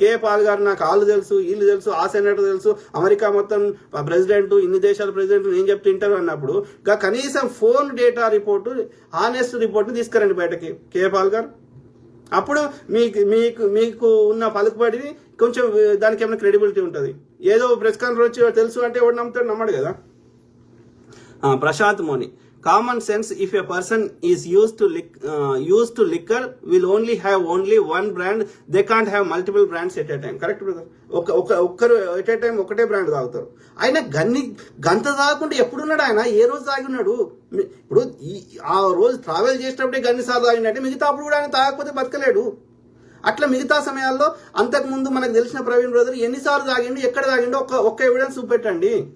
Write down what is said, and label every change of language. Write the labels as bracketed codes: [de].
[te] KA Paul గారు నాకు వాళ్ళు తెలుసు, వీళ్ళు తెలుసు, ఆ సెనేటర్ తెలుసు, అమెరికా మొత్తం ప్రెసిడెంట్, ఇన్ని దేశాల ప్రెసిడెంట్ నేను చెప్తే ఇంటర్వ్యూ అన్నప్పుడు కనీసం phone data report, honest report తీసుకురండి బయటకి కేఏ పాల్ గారు. అప్పుడు మీకు ఉన్న పలుకుబడిని కొంచెం దానికి ఏమైనా క్రెడిబిలిటీ ఉంటుంది. ఏదో ప్రెస్ కాన్ఫరెన్స్ వచ్చి తెలుసు అంటే ఎవరు నమ్ముతాడు? నమ్మడు కదా. [en] Prashant Moni, common sense, if a person is used to liquor will only have one brand, they can't have multiple brands at a time. Correct brother? [te] ఒక్కరు [en] at a time [te] ఒకటే బ్రాండ్ తాగుతారు. ఆయన గంట తాగకుండా ఎప్పుడున్నాడు? ఆయన ఏ రోజు తాగి ఉన్నాడు? ఇప్పుడు ఆ రోజు ట్రావెల్ చేసేటప్పుడే గన్ని సార్లు తాగినట్టే మిగతా అప్పుడు కూడా ఆయన తాగకపోతే బతకలేడు. అట్లా మిగతా సమయాల్లో అంతకుముందు మనకు తెలిసిన ప్రవీణ్ బ్రదర్ ఎన్నిసార్లు తాగిండు, ఎక్కడ తాగిండో ఒక్క ఎవిడెన్స్ చూపెట్టండి.